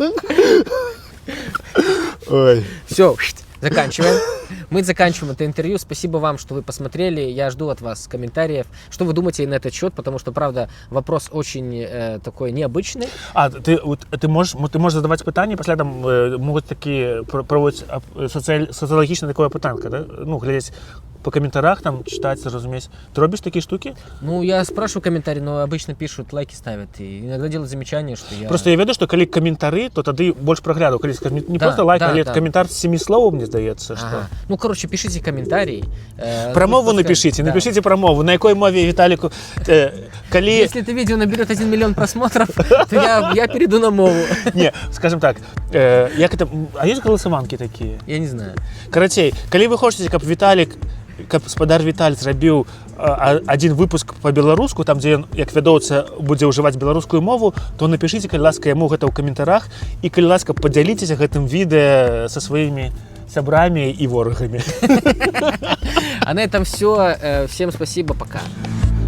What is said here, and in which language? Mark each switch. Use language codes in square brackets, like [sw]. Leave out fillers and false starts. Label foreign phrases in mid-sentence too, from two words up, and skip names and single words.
[ru] Ой. Все, заканчиваем. Мы заканчиваем это интервью. Спасибо вам, что вы посмотрели. Я жду от вас комментариев. Что вы думаете на этот счет? Потому что, правда, вопрос очень такой необычный. [uk] Ты можешь задавать питання, після там можуть такі проводити соціологічне таке питання, да? [ru] Ну, глядять по комментариях, там читать, разумеется. Ты робишь такие штуки? Ну, я спрашиваю комментарии, но обычно пишут, лайки ставят. И иногда делают замечания, что я... Просто я веду, что коли комментары, то тогда больше проглядываю. Коли не просто лайк, а комментар с 7 слов, мне сдается. Что... Ну, короче, пишите комментарии. Про мову напишите про мову. На какой мове Виталику... Если это видео наберет 1 миллион просмотров, то я перейду на мову. Не, скажем так, а есть голосованки такие? Я не знаю. Короче, коли вы хотите, как Виталик, [be] каб спадар Віталь зрабіў [ru] один выпуск [be] по-беларуску, там дзе ён, як вядоўца, будзе ўжываць беларускую мову, то напішыце, калі ласка, яму гэта ў каментарах, і калі ласка, падзяліцеся гэтым відэа са сваімі сябрамі і ворагамі. [ru] А на этом все. Всем спасибо, пока.